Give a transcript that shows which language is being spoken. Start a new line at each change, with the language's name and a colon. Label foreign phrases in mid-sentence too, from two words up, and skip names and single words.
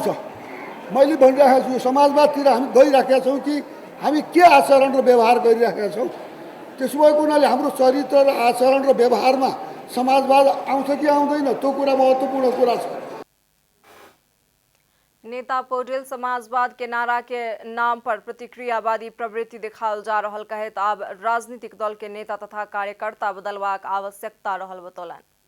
Nepali: मैले भनिरहेको छु समाजवादतिर हामी गइराखेका छौँ कि हामी के आचरण र व्यवहार गरिराखेका छौँ? त्यसो भएको हुनाले हाम्रो चरित्र र आचरण र व्यवहारमा समाजवाद आउँछ कि आउँदैन त्यो कुरा महत्त्वपूर्ण कुरा छ।
Maithili: नेता पौडेल समाजवाद के नारा के नाम पर प्रतिक्रियावादी प्रवृत्ति दिखाल जा रहल कहत अब राजनीतिक दल के नेता तथा कार्यकर्ता बदलवाक आवश्यकता रहल बतौलन।